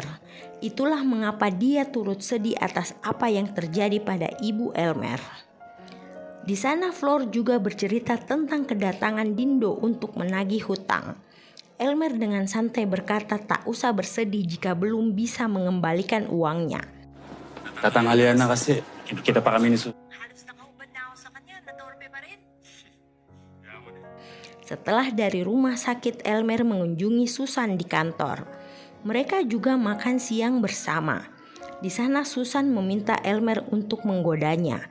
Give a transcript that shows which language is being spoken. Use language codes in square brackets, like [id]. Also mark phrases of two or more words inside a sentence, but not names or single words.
[id] Itulah mengapa dia turut sedih atas apa yang terjadi pada ibu Elmer. Di sana Flor juga bercerita tentang kedatangan Dindo untuk menagih hutang. Elmer dengan santai berkata tak usah bersedih jika belum bisa mengembalikan uangnya. [tl] Tatanghalian na kasi. Kita pa kami ni Su. [id] Setelah dari rumah sakit, Elmer mengunjungi Susan di kantor. Mereka juga makan siang bersama. Di sana Susan meminta Elmer untuk menggodanya.